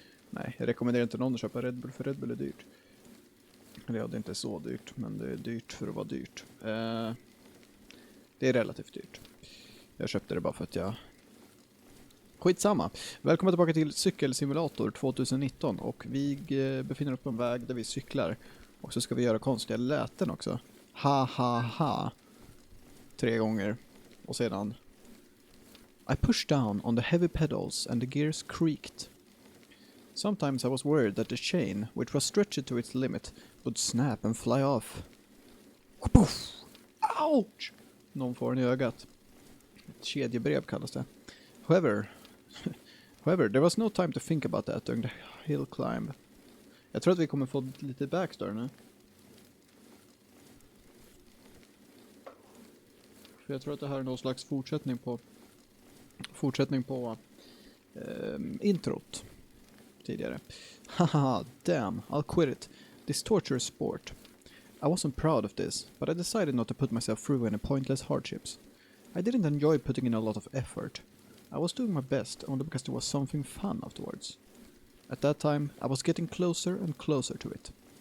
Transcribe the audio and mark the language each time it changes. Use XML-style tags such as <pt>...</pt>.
<sv>Nej, jag rekommenderar inte någon att köpa Red Bull, för Red Bull är dyrt. Eller ja, det är inte så dyrt, men det är dyrt för att vara dyrt. Det är relativt dyrt. Jag köpte det bara för att jag... Skitsamma. Välkommen tillbaka till Cykelsimulator 2019 och vi befinner oss på en väg där vi cyklar. Och så ska vi göra konstiga läten också. Ha ha ha. 3 gånger. Och sedan</sv> <en>I pushed down on the heavy pedals and the gears creaked. Sometimes I was worried that the chain, which was stretched to its limit, would snap and fly off. Poof! Ouch!</en> <sv>Någon får den i ögat. Ett kedjebrev kallas det.</sv> <en>However, there was no time to think about that during the hill climb.</en> <sv>Jag tror att vi kommer få lite backstory nu. För jag tror att det här är någon slags fortsättning på introt tidigare.</sv> <en>Haha, damn, I'll quit it. This torture sport. I wasn't proud of this, but I decided not to put myself through any pointless hardships. I didn't enjoy putting in a lot of effort. I was doing my best only because there was something fun afterwards. At that time, I was getting closer and closer to it.</en>